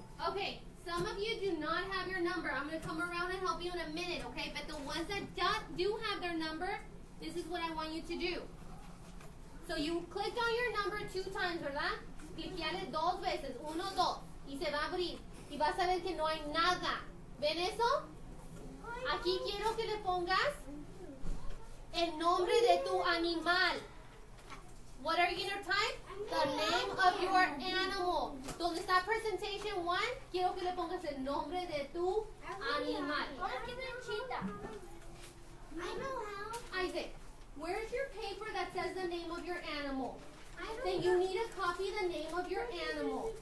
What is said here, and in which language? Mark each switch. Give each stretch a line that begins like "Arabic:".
English: Okay, some of you do not have your number. I'm going to come around and help you in a minute, okay? But the ones that do have their number, this is what I want you to do. So you clicked on your number 2 times,
Spanish: ¿verdad? Cliqueale 2 veces, 1, 2, y se va a abrir. Y vas a ver que no hay nada. ¿Ven eso? Aquí quiero que le pongas el nombre de tu animal.
English: What are you going to type? The name of your animal.
Spanish: Donde está presentation 1, quiero que le pongas el nombre de tu animal.
English: I know how. Isaac, where's your paper that says the name of your animal? Then you need to copy the name of your animal.